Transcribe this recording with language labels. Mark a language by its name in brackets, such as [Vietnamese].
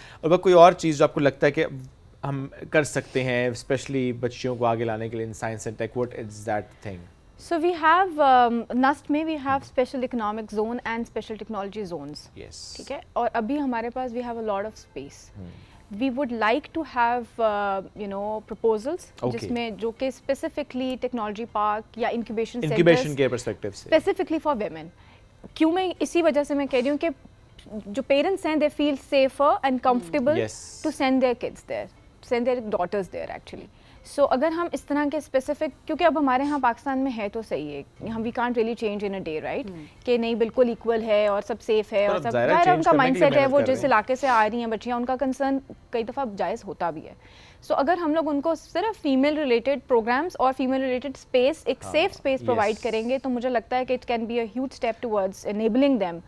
[Urdu] اور کوئی اور چیز جو آپ کو لگتا ہے کہ ہم کر سکتے ہیں اسپیشلی بچیوں کو آگے لانے کے لیے [English] In science and tech, what is that thing? So we have NUST میں we have special economic zone and special technology zones. Yes. [Urdu] ٹھیک ہے, اور ابھی ہمارے پاس [English] we have a lot of space. we would like to have proposals Okay. [Urdu] جس میں جو کہ [English] specifically technology park [Urdu] یا incubation انکیوبیشن [English] centers [Urdu] کے پرسپیکٹو سے [English] specifically for women. [Urdu] کیوں میں اسی وجہ سے میں کہہ رہی ہوں کہ جو پیرنٹس ہیں [English] they feel safer and comfortable Yes. to send their kids there, send their daughters there actually. [Urdu] سو اگر ہم اس طرح کے اسپیسیفک, کیونکہ اب ہمارے ہاں پاکستان میں ہے تو صحیح ہے, ہم [English] we can't really change in a day right, [Urdu] کہ نہیں بالکل ایکول ہے اور سب سیف ہے اور سب ظاہر ان کا مائنڈ سیٹ ہے, وہ جس علاقے سے آ رہی ہیں بچیاں ان کا کنسرن کئی دفعہ جائز ہوتا بھی ہے. سو اگر ہم لوگ ان کو صرف فیمیل ریلیٹڈ پروگرامس اور فیمیل ریلیٹڈ اسپیس, ایک سیف اسپیس پرووائڈ کریں گے تو مجھے لگتا ہے کہ [English] It can be a huge step towards enabling them.